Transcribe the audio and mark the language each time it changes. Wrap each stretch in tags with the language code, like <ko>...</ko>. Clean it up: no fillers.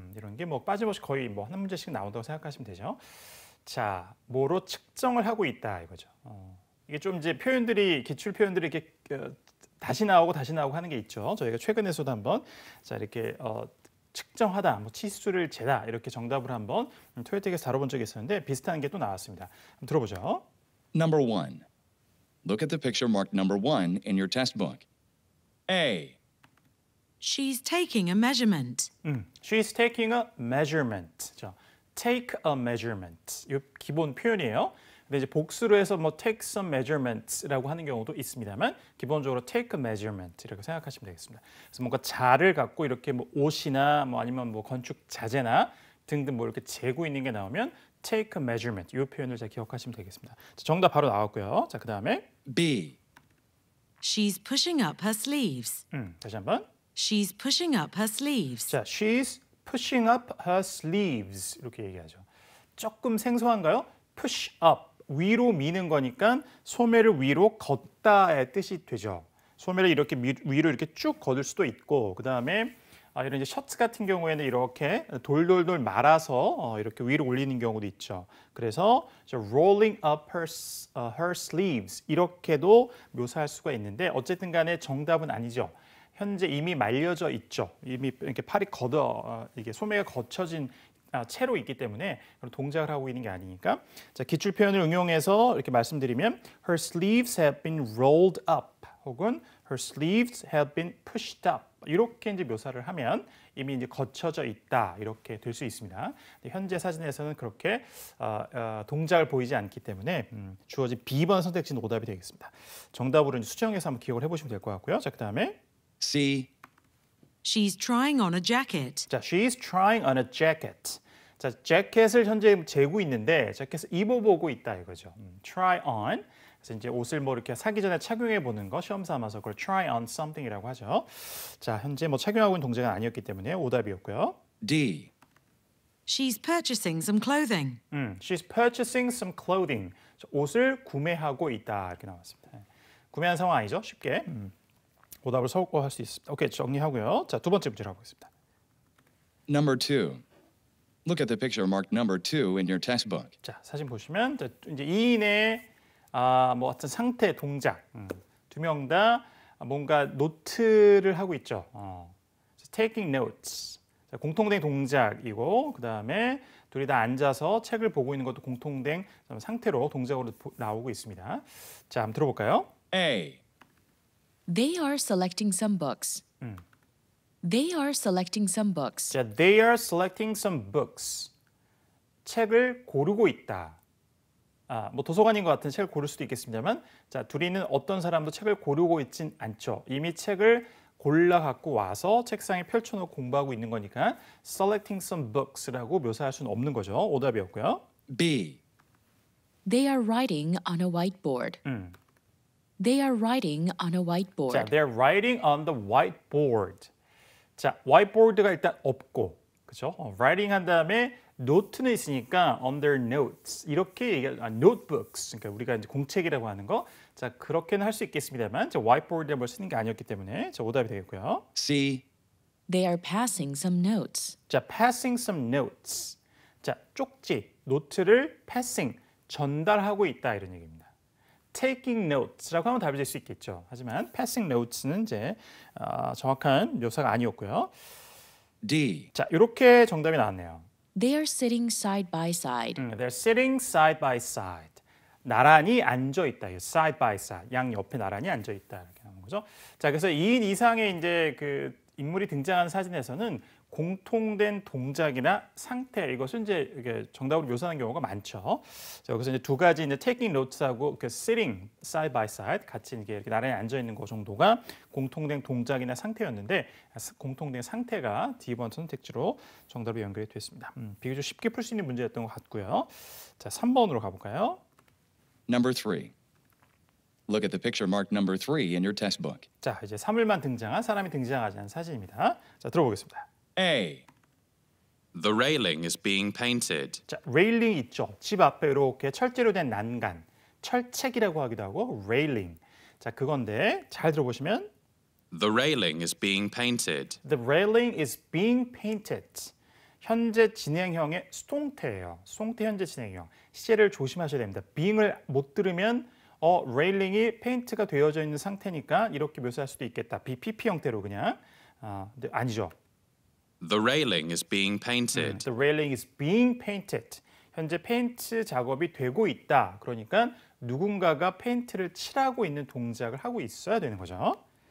<ko>이런 게 뭐 빠짐없이 거의 뭐 한 문제씩 나온다고 생각하시면 되죠. 자, 뭐로 측정을 하고 있다 이거죠. 이게 좀 이제 표현들이 기출 표현들이 이렇게 다시 나오고 하는 게 있죠. 저희가 최근에서도 한번 자 이렇게 측정하다, 뭐 치수를 재다 이렇게 정답을 한번 토에특에서 다뤄본 적이 있었는데 비슷한 게 또 나왔습니다. 한번 들어보죠.</ko> <en>Number 1. Look at the picture marked number 1 in your test book. A. She's taking a measurement. She's taking a measurement.</en> <ko>자,</ko> <en>take a measurement.</en> <ko>이 기본 표현이에요. 근데 이제 복수로 해서 뭐</ko> <en>take some measurements</en> <ko>라고 하는 경우도 있습니다만 기본적으로</ko> <en>take a measurement</en> <ko>이렇게 생각하시면 되겠습니다. 그래서 뭔가 자를 갖고 이렇게 뭐 옷이나 뭐 아니면 뭐 건축 자재나 등등 뭐 이렇게 재고 있는 게 나오면</ko> <en>take a measurement</en> <ko>이 표현을 잘 기억하시면 되겠습니다. 자, 정답 바로 나왔고요. 자, 그다음에</ko> <en>B. She's pushing up her sleeves.</en> <ko>다시 한번.</ko> <en>She's pushing up her sleeves. 자, she's pushing up her sleeves</en> <ko>이렇게 얘기하죠. 조금 생소한가요? push up 위로 미는 거니까 소매를 위로 걷다의 뜻이 되죠. 소매를 이렇게 위로 이렇게 쭉 걷을 수도 있고 그다음에 이런 이제 셔츠 같은 경우에는 이렇게 돌돌돌 말아서 이렇게 위로 올리는 경우도 있죠. 그래서</ko> <en>rolling up her sleeves</en> <ko>이렇게도 묘사할 수가 있는데 어쨌든 간에 정답은 아니죠. 현재 이미 말려져 있죠. 이미 이렇게 팔이 이게 소매가 걷혀진 채로 있기 때문에 그런 동작을 하고 있는 게 아니니까. 자, 기출 표현을 응용해서 이렇게 말씀드리면</ko> <en>her sleeves have been rolled up</en> <ko>혹은</ko> <en>her sleeves have been pushed up</en> <ko>이렇게 이제 묘사를 하면 이미 이제 걷혀져 있다 이렇게 될 수 있습니다. 현재 사진에서는 그렇게 동작을 보이지 않기 때문에 주어진 B번 선택지는 오답이 되겠습니다. 정답으로 이제 수정해서 한번 기억을 해보시면 될 것 같고요. 자, 그다음에</ko> <en>C. She's trying on a jacket. 자, she's trying on a jacket.</en> <ko>자, 재킷을 현재 재고 있는데 재킷을 입어보고 있다 이거죠.</ko> <en>try on.</en> <ko>그래서 이제 옷을 뭐 이렇게 사기 전에 착용해 보는 거 시험 삼아서 그걸</ko> <en>try on something</en> <ko>이라고 하죠. 자, 현재 뭐 착용하고 있는 동작은 아니었기 때문에 오답이었고요.</ko> <en>D. She's purchasing some clothing. She's purchasing some clothing.</en> <ko>자, 옷을 구매하고 있다 이렇게 나왔습니다. 구매한 상황 아니죠? 쉽게 오답을 서울거 할 수 있습니다. 오케이, 정리하고요. 자, 두 번째 문제로 가보겠습니다.</ko> <en>Number 2. Look at the picture marked number 2 in your test book.</en> <ko>자, 사진 보시면 이제 2인의 뭐 어떤 상태, 동작 두 명 다 뭔가 노트를 하고 있죠.</ko> <en>taking notes.</en> <ko>자, 공통된 동작이고 그 다음에 둘이 다 앉아서 책을 보고 있는 것도 공통된 상태로 동작으로 나오고 있습니다. 자, 한번 들어볼까요?</ko> <en>A. They are selecting some books. They are selecting some books. 자, they are selecting some books.</en> <ko>책을 고르고 있다. 뭐 도서관인 것 같은 책을 고를 수도 있겠습니다만, 자, 둘이는 어떤 사람도 책을 고르고 있진 않죠. 이미 책을 골라 갖고 와서 책상에 펼쳐놓고 공부하고 있는 거니까</ko> <en>selecting some books</en> <ko>라고 묘사할 수는 없는 거죠. 오답이었고요.</ko> <en>B. They are writing on a whiteboard. They are writing on a</en> <ko>자,</ko> <en>whiteboard. they're writing on the whiteboard.</en> <ko>자, whiteboard가 일단 없고, 그렇죠? writing 한 다음에 노트는 있으니까</ko> <en>on their notes</en> <ko>이렇게 notebooks. 그러니까 우리가 이제 공책이라고 하는 거, 자, 그렇게는 할 수 있겠습니다만, 자, whiteboard에 뭘 쓰는 게 아니었기 때문에, 자, 오답이 되겠고요.</ko> <en>C. They are passing some notes. 자, passing some notes.</en> <ko>자, 쪽지, 노트를 passing, 전달하고 있다 이런 얘기입니다.</ko> <en>taking notes</en> <ko>라고 하면 답이 될 수 있겠죠. 하지만</ko> <en>passing notes</en> <ko>는 이제 정확한 묘사가 아니었고요.</ko> <en>D.</en> <ko>자, 이렇게 정답이 나왔네요.</ko> <en>They are sitting side by side. They're sitting side by side.</en> <ko>나란히 앉아 있다.</ko> <en>side by side.</en> <ko>양 옆에 나란히 앉아 있다 이렇게 나오는 거죠. 자, 그래서 2인 이상의 이제 그 인물이 등장하는 사진에서는 공통된 동작이나 상태 이것을 이제 이게 정답으로 묘사하는 경우가 많죠. 자, 여기서 이제 두 가지 이제</ko> <en>taking notes</en> <ko>하고 그</ko> <en>sitting side by side</en> <ko>같이 이렇게 나란히 앉아 있는 것 정도가 공통된 동작이나 상태였는데 공통된 상태가 D번 선택지로 정답이 연결이 됐습니다. 비교적 쉽게 풀 수 있는 문제였던 것 같고요. 자, 3번으로 가볼까요?</ko> <en>Number 3. Look at the picture marked number 3 in your test book.</en> <ko>자, 이제 사물만 등장한 사람이 등장하지 않은 사진입니다. 자, 들어보겠습니다.</ko> <en>A. The railing is being painted.</en> <ko>자, 레일링 있죠. 집 앞에 이렇게 철제로 된 난간, 철책이라고 하기도 하고 레일링. 자, 그건데 잘 들어보시면</ko> <en>The railing is being painted. The railing is being painted.</en> <ko>현재 진행형의 수동태예요. 수동태 현재 진행형. 시제를 조심하셔야 됩니다. being을 못 들으면 레일링이 페인트가 되어져 있는 상태니까 이렇게 묘사할 수도 있겠다. BPP 형태로 그냥. 근데 아니죠.</ko> <en>The railing is being painted. The railing is being painted.</en> <ko>현재 페인트 작업이 되고 있다. 그러니까 누군가가 페인트를 칠하고 있는 동작을 하고 있어야 되는 거죠.</ko>